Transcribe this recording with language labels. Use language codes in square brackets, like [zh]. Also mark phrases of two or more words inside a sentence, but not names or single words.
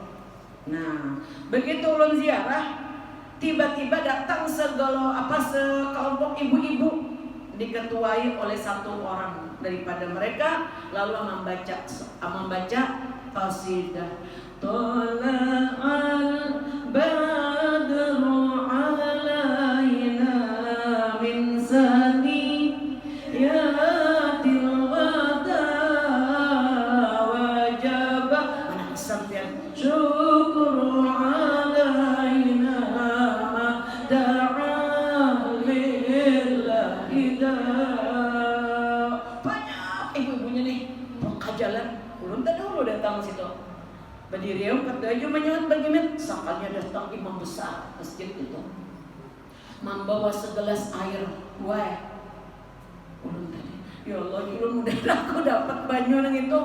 [bjn] Nah, begitu ulun ziarah, tiba-tiba datang sekelompok ibu-ibu diketuai oleh satu orang daripada mereka, lalu membaca qasidah. [ar] طلع البدر علينا من ثنيات الوداع وجب sampai شكر علينا ما دعا لله دا. [bjn] Banyak ibu-ibunya nih buka jalan. Ulun tak dulu datang situ. Berdiri katanya menyuat bagaimana sakalnya datang imam besar masjid itu membawa segelas air. Wah, ulun tadi [ar] يا الله, [bjn] ulun mudah aku dapat banyu nang itu.